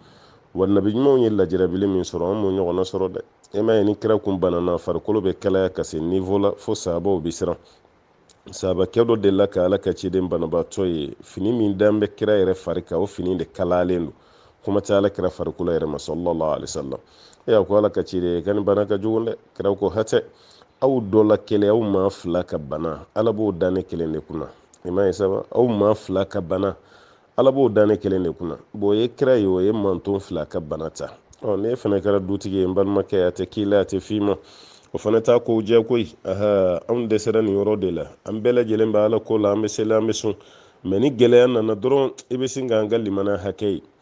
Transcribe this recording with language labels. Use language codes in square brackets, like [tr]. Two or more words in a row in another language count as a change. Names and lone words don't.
[bm] wa nabi ɲumanw ye lajarabili min sɔrɔ an m'o ɲɔgɔnna sɔrɔ dɛ e ma ye ni kira kun banana farikolo bɛ kalaya ka se niveau la fo sahabaw bi siran sahabakɛ dɔ delila ka ala ka ciden banabaatɔ ye fini min dan bɛ kira yɛrɛ fari kan o fini de kalayalen don kuma tɛ ala kira farikolo yɛrɛ ma [ar] صلى الله عليه وسلم [bm] a ko ala ka ciden ka nin bana ka jugu dɛ kira ko hatɛ aw dɔ la kelen aw maa fila ka bana ala b'o dan ne kelen de kunna i ma ye saba aw maa fila ka bana ala b'o dan ne kelen de kunna bon o ye kira ye o ye manton fila ka bana ta ne fana kɛra dutigi ye n balimakɛ a tɛ k'i la a tɛ f'i ma o fana t'a ko jɛ koyi anw dɛsɛra nin yɔrɔ de la an bɛɛ lajɛlen bɛ ala ko la an bɛ seli an bɛ sun mɛ ni gɛlɛya nana dɔrɔn i bɛ sin k'an ka limana hakɛ ye